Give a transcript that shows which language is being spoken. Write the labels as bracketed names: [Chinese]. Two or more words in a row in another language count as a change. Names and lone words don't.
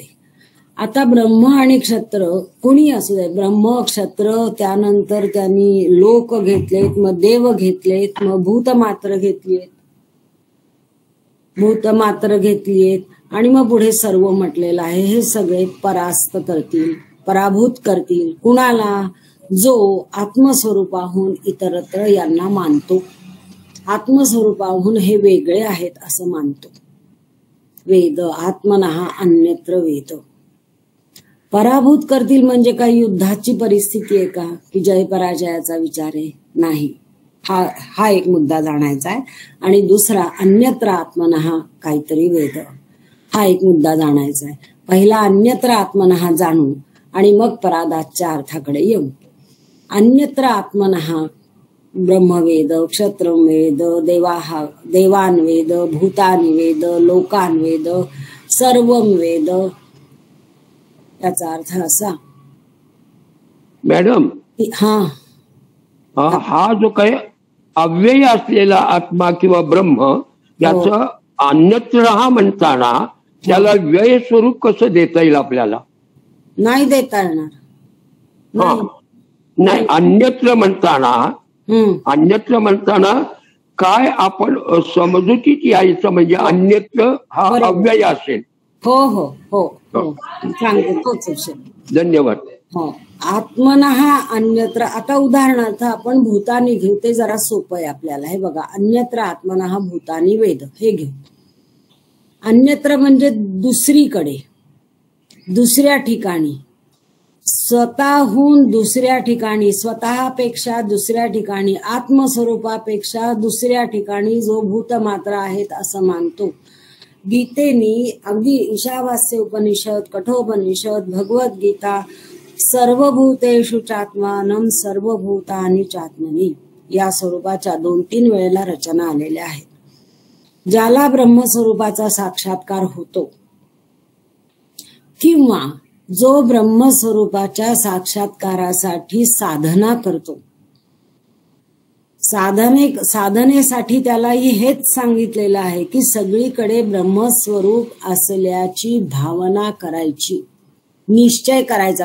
[Marathi] आता ब्रह्म आणि क्षत्र कोणी असू दे, ब्रह्म क्षत्र, त्यानंतर त्यांनी लोक घेतलेत, मग देव घेतलेत, मग भूतमात्र घेतलीयेत आणि मग पुढे सर्व म्हटलेलं आहे. हे सगळे परास्त करतील, पराभूत करतील. कुणाला? जो आत्मस्वरूपाहून इतरत्र यांना मानतो, आत्मस्वरूपाहून हे वेगळे आहेत असं मानतो. [Sanskrit] वेद आत्मनः अन्यत्र वेद. [Marathi] पराभूत करतील म्हणजे काही युद्धाची परिस्थिती आहे का, की जय पराजयाचा विचार आहे? नाही. हा एक मुद्दा जाणायचा आहे. आणि दुसरा [Sanskrit] अन्यत्र आत्मनः [Marathi] काहीतरी वेद, हा एक मुद्दा जाणायचा आहे. पहिला [Sanskrit] अन्यत्र आत्मनः [Marathi] जाणू आणि मग परादाच्या अर्थाकडे येऊ. [Sanskrit] अन्यत्र आत्मनः ब्रह्मवेद, क्षत्रवेद, देवान वेद, भूतानि वेद, लोकान वेद, सर्वम वेद. [Marathi] याचा अर्थ असा मॅडम, हा जो काही अव्यय असलेला आत्मा किंवा ब्रह्म, याचं अन्यत्र हा म्हणताना त्याला व्यय स्वरूप कसं देता येईल आपल्याला? नाही देता येणार. नाही, अन्यत्र म्हणताना काय आपण समजुतीत यायचं म्हणजे अन्यत्र हा अव्यय असेल. हो हो हो हो, सांगतो तोच विषय. धन्यवाद. हो, [Sanskrit] आत्मनः अन्यत्र. [Marathi] आता उदाहरणार्थ आपण भूतानी घेऊ, ते जरा सोपं आहे आपल्याला. हे बघा, [Sanskrit] अन्यत्र आत्मनः भूतानी वेद [Marathi] हे घेऊ. अन्यत्र म्हणजे दुसरीकडे, दुसऱ्या ठिकाणी, स्वतःहून दुसऱ्या ठिकाणी, स्वतःपेक्षा दुसऱ्या ठिकाणी, आत्मस्वरूपापेक्षा दुसऱ्या ठिकाणी जो भूतमात्र आहेत असं मानतो. गीतेनी अगदी ईशावास्य उपनिषद, कठोपनिषद, भगवद्गीता, [Sanskrit] सर्वभूतेषु चात्मानं सर्वभूतानि चात्मनि [Marathi] या स्वरूपाच्या 2-3 वेळेला रचना आलेल्या आहेत. ज्याला ब्रह्मस्वरूपाचा साक्षात्कार होतो किंवा जो ब्रह्मस्वरूपाच्या साक्षात्कारासाठी साधना करतो, साधनेसाठी त्यालाही हेच सांगितलेलं आहे की सगळीकडे ब्रह्मस्वरूप असल्याची भावना करायची, निश्चय करायचा.